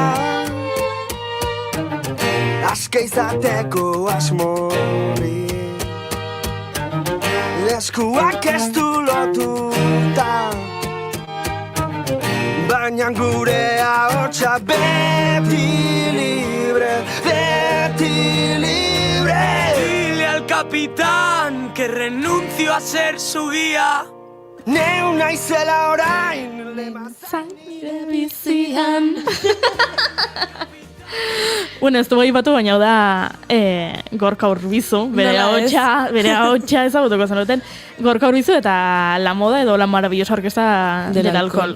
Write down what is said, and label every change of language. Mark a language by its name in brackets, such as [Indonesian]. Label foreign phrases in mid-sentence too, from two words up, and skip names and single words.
[Basque] aske izateko asmori. Eskuak ez du lotuta baina gure ahotsa beti libre. [Spanish] Dile al capitán que renuncio a ser su guía. [Basque] Neu naizela orain Zaire bizian. Ez du batu, baina da Gorka Urbizu, bere ahotsa ezagutuko zenuten. Gorka Urbizu eta La Moda edo La Maravillosa Orquesta del Alcohol.